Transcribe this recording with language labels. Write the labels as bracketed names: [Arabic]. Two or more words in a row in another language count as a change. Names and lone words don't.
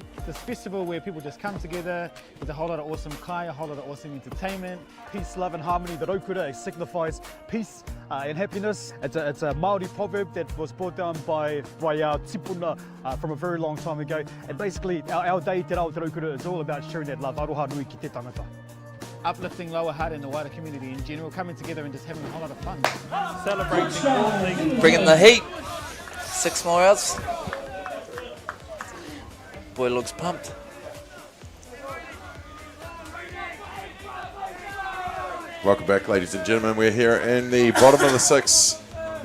[English] This festival where people just come together, there's a whole lot of awesome kai, a whole lot of awesome entertainment, peace, love and harmony. The raukura signifies peace and happiness. It's a Māori proverb that was brought down by our tipuna from a very long time ago. And basically our day Te Rao Te Raukura is all about sharing that love, [Māori] aroha nui ki te tangata. [English] Uplifting Lower Hutt and the wider community in general, coming together and just having a whole lot of fun. Celebrating all things. Bringing the heat. 6 more outs. Boy looks pumped. Welcome back, ladies and gentlemen. We're here in the bottom of the 6.